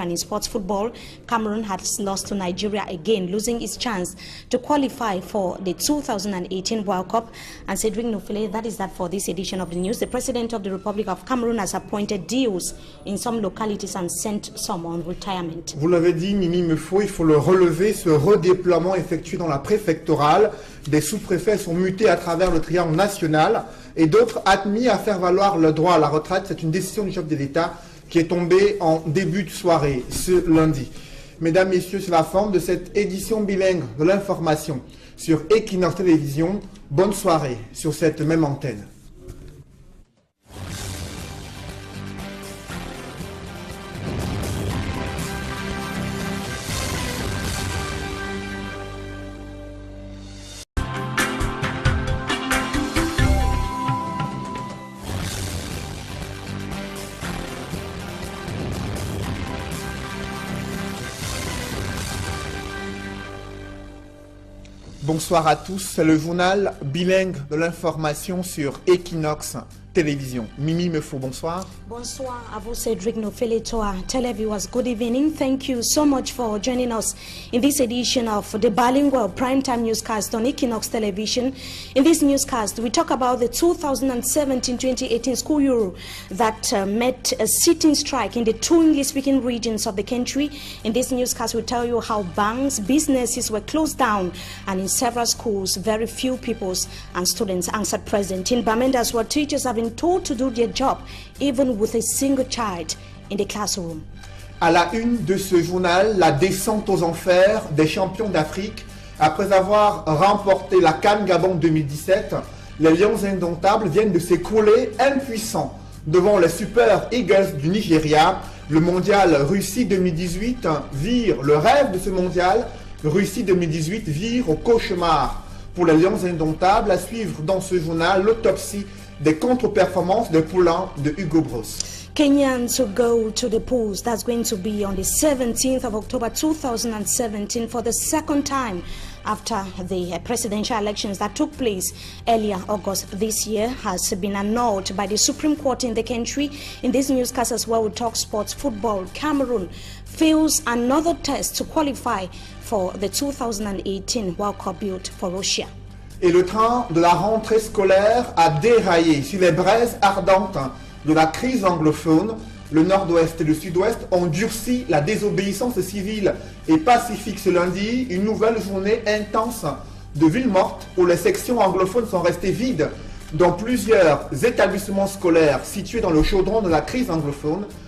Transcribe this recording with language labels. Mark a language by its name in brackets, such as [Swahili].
[English] And in sports football, Cameroon has lost to Nigeria again, losing its chance to qualify for the 2018 World Cup. And Cedric Nofile, that is that for this edition of the news. The President of the Republic of Cameroon has appointed DOs in some localities and sent some on retirement. [French] Vous l'avez dit, Mimi Mefo, il faut le relever, ce redéploiement effectué dans la préfectorale. Des sous-préfets sont mutés à travers le triangle national et d'autres admis à faire valoir le droit à la retraite. C'est une décision du chef de l'État qui est tombée en début de soirée, ce lundi. Mesdames, Messieurs, c'est la forme de cette édition bilingue de l'information sur Equinox Télévision. Bonne soirée sur cette même antenne. Bonsoir à tous, c'est le journal bilingue de l'information sur Equinox Télévision. Mimi Mefo, bonsoir. Bonsoir à vous, [English] Cedric Nofele, to our televiewers. Good evening. Thank you so much for joining us in this edition of the bilingual primetime newscast on Equinox Television. In this newscast, we talk about the 2017-2018 school year that met a sitting strike in the two English-speaking regions of the country. In this newscast, we tell you how banks, businesses were closed down, and in several schools, very few pupils and students answered present. In Bamenda, where teachers have been told to do their job, even with a single child in the classroom. [French] À la une de ce journal, la descente aux enfers des champions d'Afrique. Après avoir remporté la CAN Gabon 2017, les Lions indomptables viennent de s'écrouler impuissants devant les Super Eagles du Nigeria. Le mondial Russie 2018 vire, le rêve de ce mondial Russie 2018 vire au cauchemar pour les Lions indomptables. À suivre dans ce journal l'autopsie des contre-performances de poulain de Hugo Bros. [English] Kenyans will go to the polls. That's going to be on the 17th of October 2017 for the second time after the presidential elections that took place earlier August this year has been annulled by the Supreme Court in the country. In this newscast as well, we talk sports football. Cameroon fails another test to qualify for the 2018 World Cup built for Russia. [French] Et le train de la rentrée scolaire a déraillé sur les braises ardentes de la crise anglophone. Le nord-ouest et le sud-ouest ont durci la désobéissance civile et pacifique ce lundi. Une nouvelle journée intense de ville morte où les sections anglophones sont restées vides dans plusieurs établissements scolaires situés dans le chaudron de la crise anglophone.